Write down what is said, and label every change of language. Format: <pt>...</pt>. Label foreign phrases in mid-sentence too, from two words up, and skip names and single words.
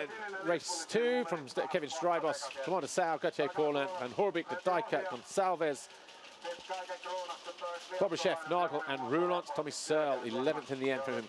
<en>Race 2 from Kevin Strybos. Commander Sal, Gauthier Paulin, Van Horbik, de Dijker, Gonçalves, Bobryshev, Nagel, and Roulant. Tommy Searle, 11th in the end from him.</en>